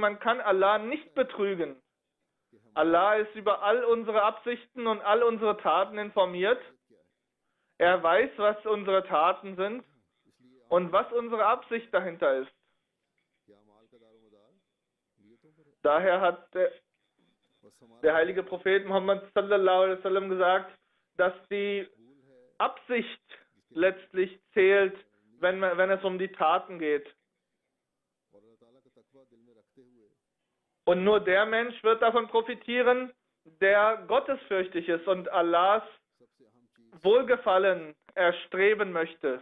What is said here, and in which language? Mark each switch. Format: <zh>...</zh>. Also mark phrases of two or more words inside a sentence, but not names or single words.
<de>Man kann Allah nicht betrügen. Allah ist über all unsere Absichten und all unsere Taten informiert. Er weiß, was unsere Taten sind und was unsere Absicht dahinter ist. Daher hat der heilige Prophet Muhammad</de> <ar>صلى الله عليه وسلم</ar> <de>gesagt, dass die Absicht letztlich zählt, wenn es um die Taten geht. Und nur der Mensch wird davon profitieren, der gottesfürchtig ist und Allahs Wohlgefallen erstreben möchte.</de>